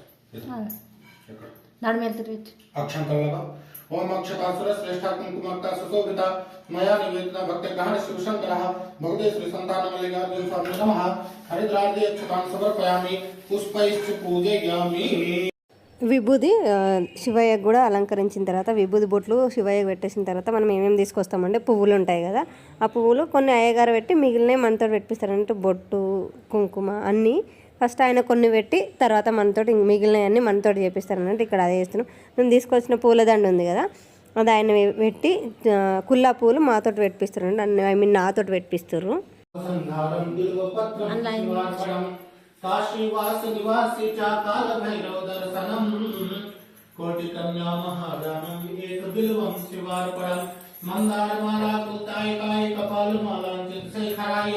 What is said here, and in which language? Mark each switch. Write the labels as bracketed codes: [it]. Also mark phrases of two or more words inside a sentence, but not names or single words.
[sa] अक्षं लगा ओम अक्षतासुर श्रेष्ठा कुंकुमक्ता सुशोभिता मया निवेदिता भक्तिग्रहण शिवशंकरः भगवते श्री संतान मल्लिकार्जुन स्वामी नमः हरिद्रार्धे अक्षतां समर्पयामि पुष्पैश्च पूजयामि. [te] విభూది శివయ్యకు కూడా అలంకరించిన తర్వాత విభూది బొట్లు శివయ్యకు పెట్టేసిన తర్వాత మనం ఏమేమి తీసుకొస్తామంటే పువ్వులు ఉంటాయి కదా, ఆ పువ్వులు కొన్ని అయ్యగారు పెట్టి మిగిలినవి మనతో పెట్టిస్తారంటే బొట్టు కుంకుమ అన్నీ ఫస్ట్ ఆయన కొన్ని పెట్టి తర్వాత మనతోటి మిగిలినవన్నీ మనతోటి చేపిస్తారన్నట్టు ఇక్కడ అదే చేస్తున్నాం. మేము తీసుకొచ్చిన పూలదండ ఉంది కదా, అది ఆయన పెట్టి కుల్లా పూలు మాతోటి పెట్టిస్తారండి. [en] I mean [te] నాతోటి పెట్టిస్తారు. [sa] काशीवास निवासी चाकाल भैरव दर्शनम कोटि कन्या महादानम एक बिल्वम शिवार्पणम मंदार माला कुताय काय कपाल मालांचित शेखराय